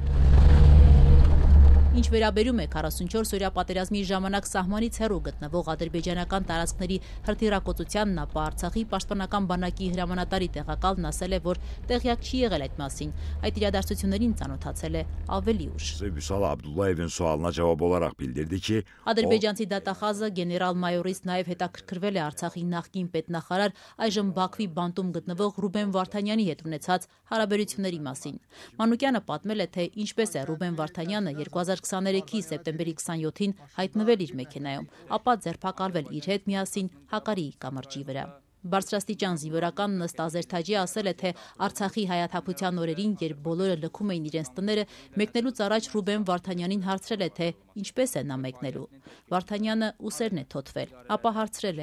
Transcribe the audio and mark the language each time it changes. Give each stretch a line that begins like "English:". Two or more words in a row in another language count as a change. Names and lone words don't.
Armenian: Ինչ վերաբերում է 44-օրյա պատերազմի ժամանակ սահմանից հեռու գտնվող ադրբեջանական տարածքների հրթիռակոծությանն, ապա Արցախի պաշտպանական բանակի հրամանատարի տեղակալն ասել է, որ տեղյակ չի եղել այդ մասին, այդ իրադարձություններին ծանոթացել է ավելի ուշ։
Azerbaijani: Vüsal Abdullayevin sualına
Turkish: cevap olarak
Azerbaijani: bildirdi ki
Armenian: Ադրբեջանցի դատախազը գեներալ-մայորից նաև հետաքրքրվել է Արցախի նախկին պետնախարար, այժմ Բաքվի բանտում գտնվող Ռուբեն Վարդանյանի հետ ունեցած հարաբերությունների մասին։ Մանուկյանը պատմել է, թե ինչպես է Ռուբեն Վարդանյանը 2023-ի սեպտեմբերի 27-ին հայտնվել իր մեքենայում, ապա ձերբակալվել իր հետ միասին Հակարիի կամրջի վրա։ Բարձրաստիճան զինվորականն ըստ ազերթաճի ասել է, թե Արցախի հայաթափության օրերին, երբ բոլորը լքում էին իրենց տները, մեկնելուց առաջ Ռուբեն Վարդանյանին հարցրել է, թե ինչպես է նա մեկնելու։ Վարդանյանը ուսերն է թոթվել, ապա հարցրել է.